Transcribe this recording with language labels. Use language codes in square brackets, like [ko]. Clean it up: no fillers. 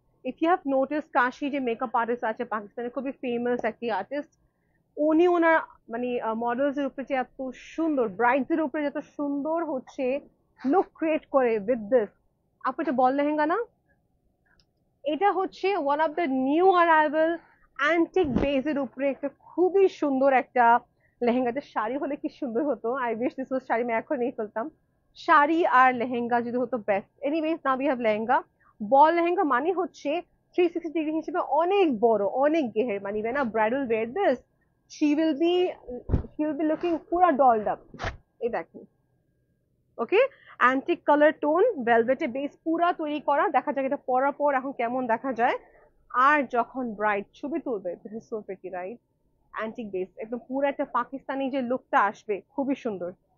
[en] if you have notice, [bn] কাশি যে makeup artist আছে পাকিস্তানের, খুবই ফেমাস একটি আর্টিস্ট, উনি ওনার মানে মডেলস এর উপরে যে এত সুন্দর, ব্রাইডস এর উপরে যত সুন্দর হচ্ছে লুক ক্রিয়েট করে [en] With this. [bn] আপু এটা বল লেহেঙ্গা না? এটা হচ্ছে one of the new arrival antique বেজের উপরে একটা খুবই সুন্দর একটা লেহেঙ্গা। যে শাড়ি হলে কি সুন্দর হতো, [en] I wish this was sari, [bn] আমি এখন নিয়ে ফেলতাম। শাড়ি আর লেহেঙ্গা যদি হতো best. [en] Anyways, now we have lehenga. [bn] বল লেহেঙ্গা মানে হচ্ছে 360 ডিগ্রি হিসেবে অনেক বড়, অনেক গেহের, মানে [en] when a bride will wear this, she will be she will be looking [bn] পুরা [en] dolled up। [bn] এই দেখেন, ওকে, অ্যান্টিক কালার টোন, ভেলভেটে বেস পুরা তৈরি করা, দেখা যাক এটা পরার পর এখন কেমন দেখা যায়। আর যখন ব্রাইড ছবি তুলবে, [en] this is so pretty right, [bn] antique base একদম পুরো একটা পাকিস্তানি যে লুকটা আসবে, খুবই সুন্দর।